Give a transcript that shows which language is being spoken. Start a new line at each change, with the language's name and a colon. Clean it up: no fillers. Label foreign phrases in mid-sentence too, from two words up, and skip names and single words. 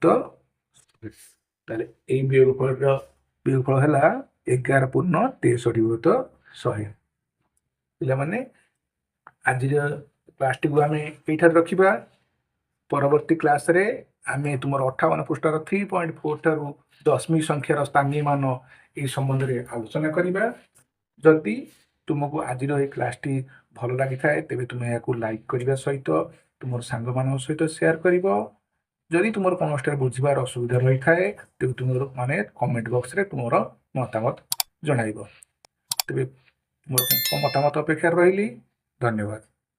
Odia: ତାହେଲେ ଏଇ ବିୟୋଗଫଳ ହେଲା 11 ପୂର୍ଣ୍ଣ 63 ବିଭକ୍ତ 100। ପିଲାମାନେ ଆଜିର କ୍ଲାସଟିକୁ ଆମେ ଏଇଠାରେ ରଖିବା। ପରବର୍ତ୍ତୀ କ୍ଲାସରେ ଆମେ ତୁମର 58 ପୃଷ୍ଠାର 3.4 ଠାରୁ ଦଶମିକ ସଂଖ୍ୟାର ସ୍ଥାନୀୟ ମାନ ଏଇ ସମ୍ବନ୍ଧେ ଆଲୋଚନା କରିବା। যদি ତୁମକୁ ଆଜିର ଏହି କ୍ଲାସ୍ଟି ଭଲ ଲାଗିଥାଏ ତେବେ ତୁମେ ଏହାକୁ ଲାଇକ୍ କରିବା ସହିତ ତୁମର ସାଙ୍ଗମାନଙ୍କ ସହିତ ସେୟାର କରିବ। ଯଦି ତୁମର କୌଣସିଟା ବୁଝିବାର ଅସୁବିଧା ରହିଥାଏ ତେବେ ତୁମର କମେଣ୍ଟ ବକ୍ସରେ ତୁମର ମତାମତ ଜଣାଇବ। ତେବେ ମୋର ମତାମତ ଅପେକ୍ଷାରେ ରହିଲି। ଧନ୍ୟବାଦ।